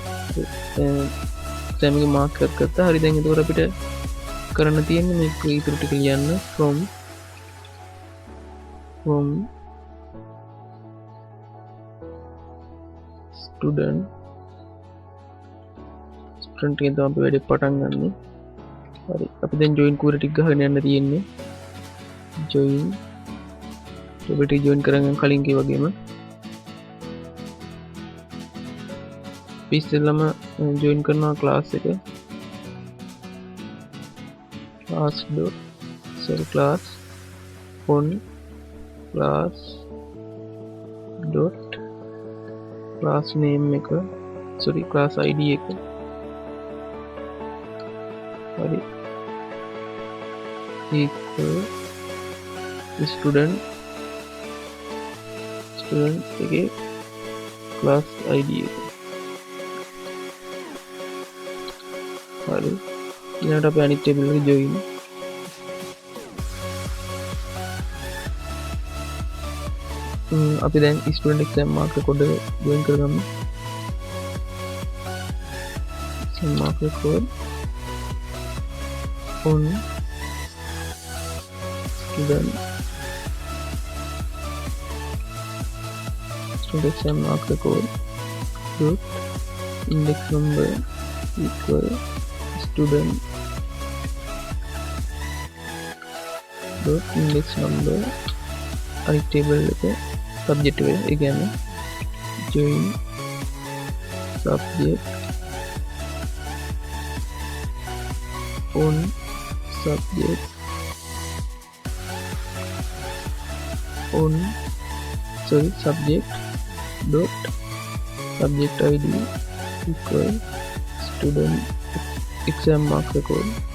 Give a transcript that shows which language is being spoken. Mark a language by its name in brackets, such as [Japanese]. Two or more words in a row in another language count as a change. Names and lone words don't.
[Sinhala] exam එකේ මාක්ස් එකත් ගත්තා හරි දැන් එතකොට අපිට කරන්න තියෙන්නේ මේක ඉතුරු ටික ලියන්න [English] from student [Sinhala] එකෙන් තමයි අපි වැඩේ පටන් ගන්නෙ හරි අපි දැන් join කූර ටික ගහගෙන යන්න තියෙන්නේ join ඔබට join කරගන්න කලින් කී වගේම ඉස්සෙල්ලම join කරනවා class එක [English] class on class dot class name [Sinhala] එක [English] sorry class id [Sinhala] එක හරි [English] equal student [Sinhala] එකේ [English] class id [Sinhala] එක හරි ඊළඟට අපි අනිත් table එකට join අපි දැන් [English] student exam mark record [Sinhala] එක join කරගමු [English] mark record on student exam mark record dot index number equal student dot index number [Sinhala] අනිත් table එක subject එක ඒ කියන්නේ [English] join subject on subject on subject dot subject id equal student exam mark record